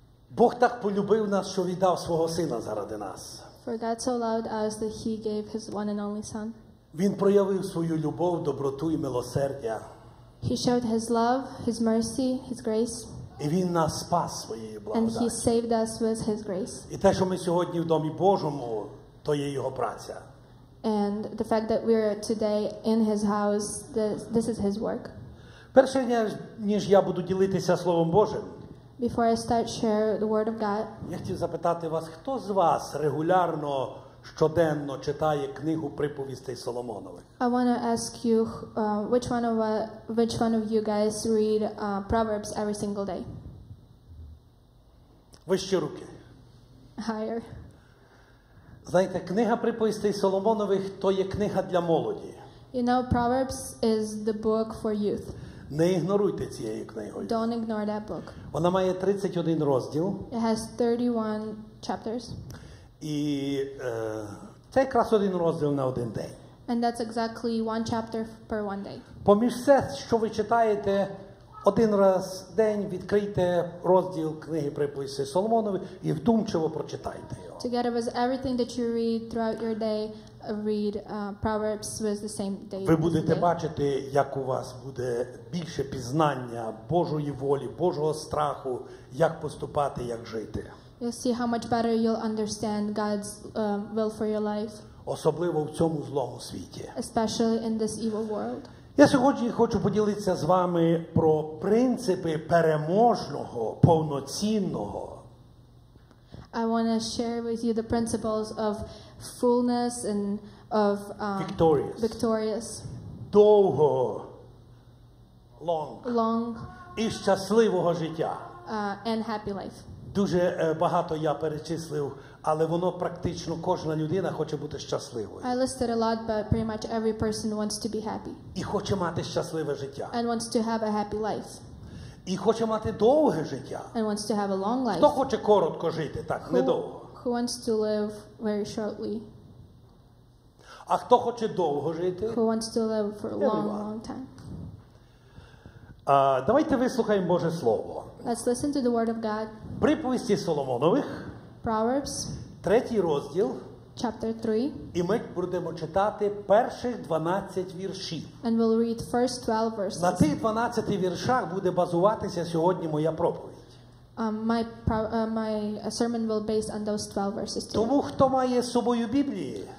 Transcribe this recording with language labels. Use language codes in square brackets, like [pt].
[uk] Бог так полюбив нас, що віддав свого Сина заради нас. [en] For God so loved us that He gave His one and only Son. [uk] Він проявив свою любов, доброту і милосердя. [en] He showed His love, His mercy, His grace, [uk] І Він нас спас своєю [en] and He [uk] благодаттю. [en] saved us with His grace. [uk] І те, що ми сьогодні в Домі Божому, то є Його праця. [en] And the fact that we're today in His house, this is His work. [uk] Перше, ніж я буду ділитися Словом Божим, [en] Before I start share the Word of God, [uk] я хотів запитати вас, хто з вас регулярно, щоденно читає книгу приповістей Соломонових? [en] I want to ask you which one of you guys read Proverbs every single day? [uk] Вищі руки. [en] Higher. [uk] Знаєте, книга приповістей Соломонових – то є книга для молоді. [en] You know, Proverbs is the book for youth. [uk] Не ігноруйте цією книгою. [en] Don't ignore that book. [uk] Вона має 31 розділ. [en] It has 31 chapters. [uk] І це якраз один розділ на один день. [en] And that's exactly one chapter per one day. [uk] Поміж все, що ви читаєте, один раз в день відкрийте розділ книги приповістей Соломонових і вдумчиво прочитайте його. [en] Together with everything that you read throughout your day, read Proverbs with the same day. [uk] Ви будете бачити, як у вас буде більше пізнання Божої волі, Божого страху, як поступати, як жити. [en] You'll see how much better you'll understand God's will for your life, [uk] Особливо в цьому злому світі. [en] especially in this evil world. [uk] Я сьогодні хочу поділитися з вами про принципи переможного, повноцінного, [en] I want to share with you the principles of fullness and of victorious, [uk] довгого, [en] long, [uk] і щасливого життя. [en] and happy life. [uk] Дуже багато я перечислив, але воно практично кожна людина хоче бути щасливою. [en] I listed a lot, but pretty much every person wants to be happy [uk] І хоче мати щасливе життя. [en] and wants to have a happy life [uk] І хоче мати довге життя. [en] and wants to have a long life. [uk] Хто хоче коротко жити, так, недовго. [en] Who wants to live very shortly? [uk] А хто хоче довго жити? [en] Who wants to live for a long time? [uk] Давайте вислухаємо Боже Слово. [en] Let's listen to the Word of God. [uk] Приповісті Соломонових, [en] Proverbs, [uk] 3 розділ, [en] chapter 3, [uk] і ми будемо читати перших 12 віршів. [en] and we'll read first 12 verses. [uk] На цих 12 віршах буде базуватися сьогодні моя проповідь. [en] My sermon will be based on those 12 verses too. [uk] Тому, хто має з собою Біблії,